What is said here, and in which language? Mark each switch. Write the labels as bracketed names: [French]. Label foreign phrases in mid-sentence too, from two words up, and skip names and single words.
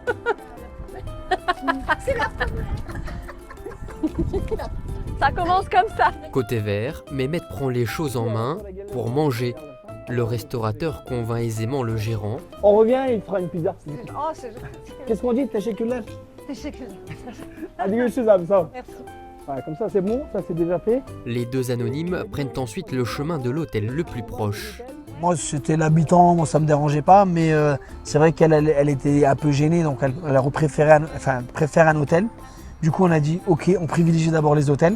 [French] Ça commence comme ça. Côté vert, Mehmet prend les choses en main pour manger. Le restaurateur convainc aisément le gérant. On revient et il fera une pizza. Oh, c'est gentil. Qu'est-ce qu'on dit? [Turkish] Teşekkürler. Teşekkürler. Hadi görüşürüz abi, sağ ol. [French] Merci. Ouais, comme ça c'est bon, ça c'est déjà fait. Les deux anonymes prennent ensuite le chemin de l'hôtel le plus proche. Moi c'était l'habitant, moi ça me dérangeait pas, mais c'est vrai qu'elle était un peu gênée, donc elle préfère un hôtel. Du coup on a dit ok, on privilégie d'abord les hôtels.